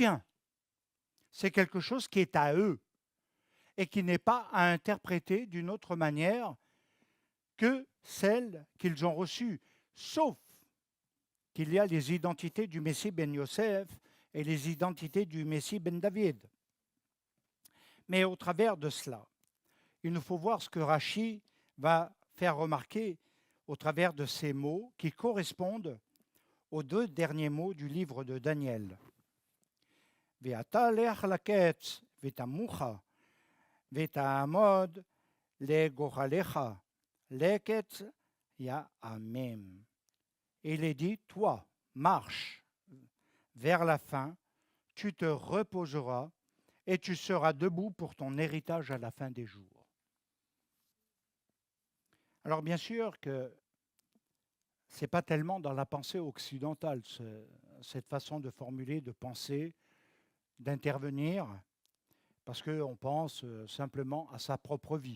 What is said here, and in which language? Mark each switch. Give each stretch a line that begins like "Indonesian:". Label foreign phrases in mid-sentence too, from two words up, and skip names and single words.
French: C'est quelque chose qui est à eux et qui n'est pas à interpréter d'une autre manière que celle qu'ils ont reçue, sauf qu'il y a les identités du Messie ben Yosef et les identités du Messie ben David. Mais au travers de cela, il nous faut voir ce que Rashi va faire remarquer au travers de ces mots qui correspondent aux deux derniers mots du livre de Daniel.
Hebrew: ואתה לך לקץ ותנוח ותעמד לגרלך לקץ הימין.
French: Et il est dit, toi, marche vers la fin, tu te reposeras et tu seras debout pour ton héritage à la fin des jours. Alors bien sûr que ce n'est pas tellement dans la pensée occidentale, cette façon de formuler, de penser, d'intervenir, parce qu'on pense simplement à sa propre vie.